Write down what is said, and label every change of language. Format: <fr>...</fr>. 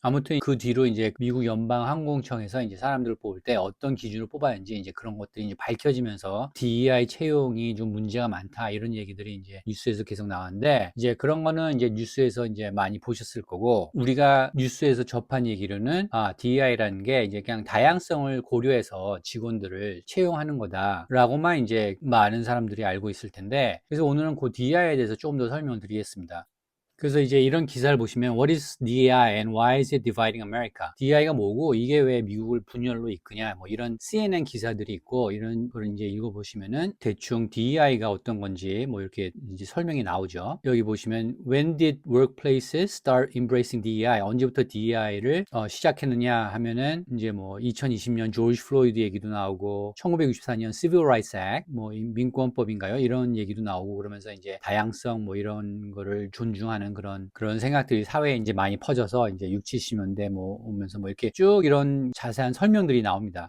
<ko>아무튼 그 뒤로 이제 미국 연방항공청에서 이제 사람들을 뽑을 때 어떤 기준으로 뽑아야 하는지 이제 그런 것들이 이제 밝혀지면서 DEI 채용이 좀 문제가 많다, 이런 얘기들이 이제 뉴스에서 계속 나왔는데, 이제 그런 거는 이제 뉴스에서 이제 많이 보셨을 거고, 우리가 뉴스에서 접한 얘기로는 DEI라는 게 이제 그냥 다양성을 고려해서 직원들을 채용하는 거다라고만 이제 많은 사람들이 알고 있을 텐데, 그래서 오늘은 그 DEI에 대해서 조금 더 설명을 드리겠습니다. 그래서 이제 이런 기사를 보시면</ko> <en>What is DEI and why is it dividing America?</en> <ko>DEI가 뭐고 이게 왜 미국을 분열로 이끄냐, 뭐 이런 CNN 기사들이 있고, 이런 걸 이제 읽어보시면은 대충 DEI가 어떤 건지 뭐 이렇게 이제 설명이 나오죠. 여기 보시면</ko> <en>When did workplaces start embracing DEI?</en> <ko>언제부터 DEI를 시작했느냐 하면은 이제 뭐 2020년 조지 플로이드 얘기도 나오고, 1964년 Civil Rights Act, 뭐 민권법인가요? 이런 얘기도 나오고, 그러면서 이제 다양성 뭐 이런 거를 존중하는 그런 생각들이 사회에 이제 많이 퍼져서 이제 6, 70년대 뭐 오면서 뭐 이렇게 쭉 이런 자세한 설명들이 나옵니다.</ko>